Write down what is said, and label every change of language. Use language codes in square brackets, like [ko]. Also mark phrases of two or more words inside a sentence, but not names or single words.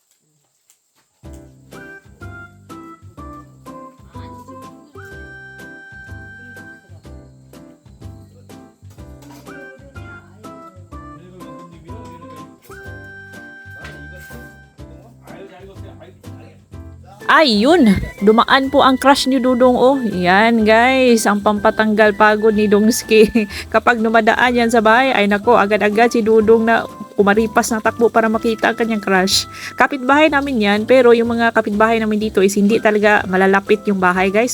[ko] 아니 지금 얘네가 연습님이야 얘네가. 나는 이거 아유 잘 익었어요. 아유 잘해. [tl] Ayun, dumaan po ang crush ni Dudong. Oh, yan guys, ang pampatanggal pagod ni Dongski. Kapag dumadaan yan sa bahay, ay nako, agad-agad si Dudong na umaripas ng takbo para makita ang kanyang crush. Kapitbahay namin yan, pero yung mga kapitbahay namin dito is hindi talaga malalapit yung bahay guys.